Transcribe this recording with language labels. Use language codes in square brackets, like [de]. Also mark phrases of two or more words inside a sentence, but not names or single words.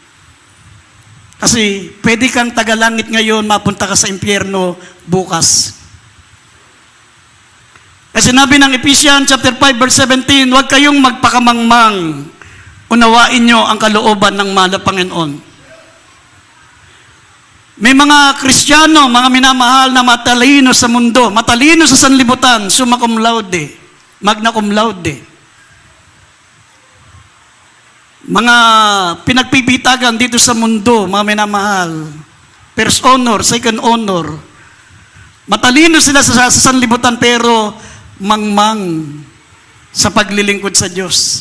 [tl] Kasi pwede kang tagalangit ngayon, mapunta ka sa impyerno bukas. Kasi sinabi ng [en] Ephesians chapter 5 verse 17, [tl] huwag kayong magpakamangmang. Unawain nyo ang kalooban ng mahal na Panginoon. May mga Kristiyano, mga minamahal na matalino sa mundo, matalino sa sanlibutan, [la] summa cum laude, magna cum laude. [tl] Mga pinagpipitagan dito sa mundo, mga minamahal, [en] first honor, second honor. [tl] Matalino sila sa sanlibutan pero mangmang sa paglilingkod sa Diyos.